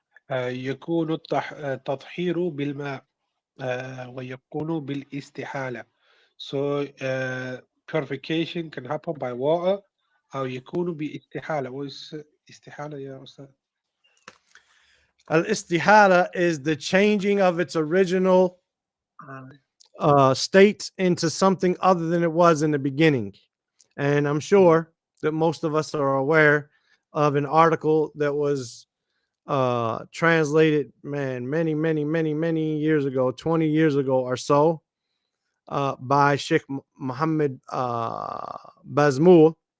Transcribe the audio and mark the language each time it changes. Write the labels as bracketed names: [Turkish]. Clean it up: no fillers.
[Arabic] يكون التطهير بالماء ويكون بالاستحالة. [English] So purification can happen by water [Arabic] أو يكون باستحالة. [English] What is [Arabic] استحالة يا أستاذ؟ [English] Al istihala is the changing of its original state into something other than it was in the beginning. And I'm sure that most of us are aware of an article that was translated, man, many years ago, 20 years ago or so, by Sheikh Muhammad Bazmul.